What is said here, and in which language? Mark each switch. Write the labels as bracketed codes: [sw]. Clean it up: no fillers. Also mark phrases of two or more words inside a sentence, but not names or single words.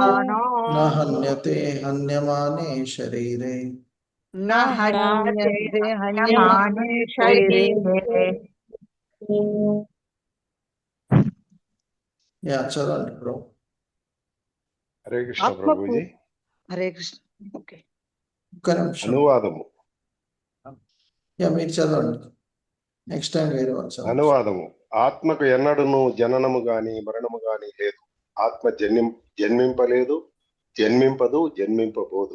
[sa] न हन्यते हन्यमाने शरीरे न हन्यते हन्यमाने शरीरे. [hi] या चलो ब्रो. [te] హరే కృష్ణ ప్రభుజీ. హరే కృష్ణ. ఓకే, ఒక్క నిమిషం. అనువాదము. మీరు చదవండి, [en] next time [te] వేరే వాళ్ళు. అనువాదము. ఆత్మకు ఎన్నడూను జననము గాని మరణము గాని లేదు. ఆత్మ జన్మింపలేదు, జన్మింపదు, జన్మింపబోదు.